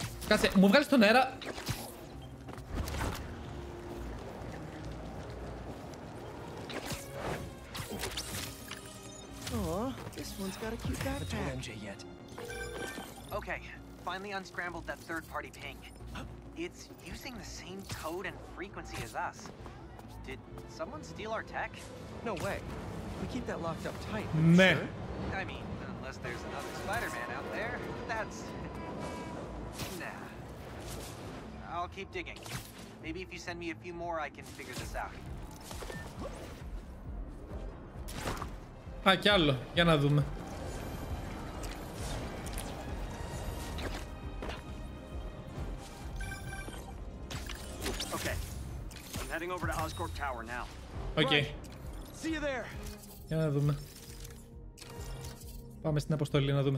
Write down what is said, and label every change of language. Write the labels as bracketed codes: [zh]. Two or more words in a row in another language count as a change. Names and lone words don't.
[el] Κάτσε, μου βγάλεις τον αέρα. [en] Aw, this one's got a cute backpack. Haven't told MJ yet. Okay, finally unscrambled that third-party ping. It's using the same code and frequency as us. Did someone steal our tech? No way. We keep that locked up tight. [el] Ναι. [en] Sure? I mean, unless there's another Spider-Man out there, that's... Nah. I'll keep digging. Maybe if you send me a few more, I can figure this out. [el] Α, κι άλλο. Για να δούμε. [en] Okay. I'm heading over to Oscorp Tower now. [el] Οκ. [en] See you there. [el] Για να δούμε. Πάμε στην αποστολή να δούμε.